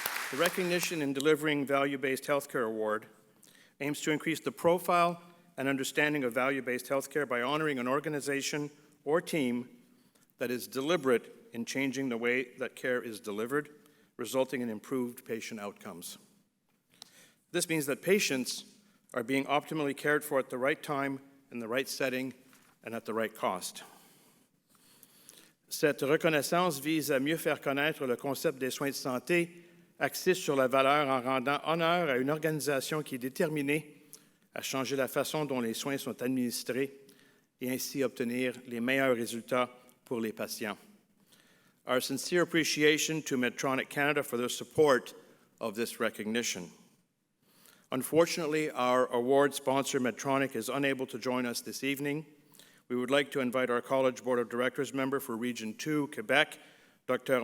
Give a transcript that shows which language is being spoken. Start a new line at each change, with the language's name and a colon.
English: The Recognition in Delivering Value-Based Healthcare Award aims to increase the profile and understanding of value-based healthcare by honoring an organization or team that is deliberate in changing the way that care is delivered, resulting in improved patient outcomes. This means that patients are being optimally cared for at the right time, in the right setting, and at the right cost.
French: Cette reconnaissance vise à mieux faire connaître le concept des soins de santé axé sur la valeur en rendant honneur à une organisation qui est déterminée à changer la façon dont les soins sont administrés et ainsi obtenir les meilleurs résultats pour les patients.
English: Our sincere appreciation to Medtronic Canada for their support of this recognition. Unfortunately, our award sponsor, Medtronic, is unable to join us this evening. We would like to invite our College Board of Directors member for Region 2, Quebec, Dr.